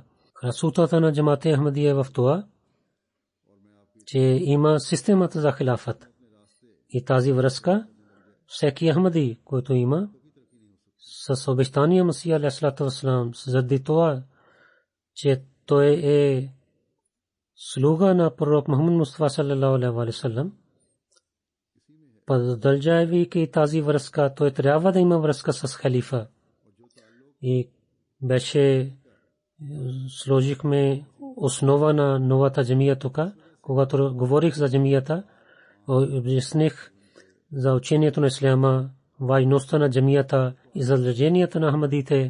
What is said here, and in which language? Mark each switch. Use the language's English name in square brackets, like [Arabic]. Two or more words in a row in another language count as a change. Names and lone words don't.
[Bulgarian] Красотата на джамат-е Ахмадия в това, че има системата за хилафът. И тази връзка, всеки Ахмади, който има, с обещания Масия [Arabic] عليه الصلاة والسلام, [Bulgarian] заради това, че той е слуга на пророк Мухаммад Мустафа [Arabic] صلى الله عليه وسلم, [Bulgarian] продължавайки тази връзка, той трябва да има връзка с халифа. И беше сложихме основа на новата джамия тук. Когато говорих за джамията, обясних за учението на исляма, важността на джамията и задълженията на ахмадите.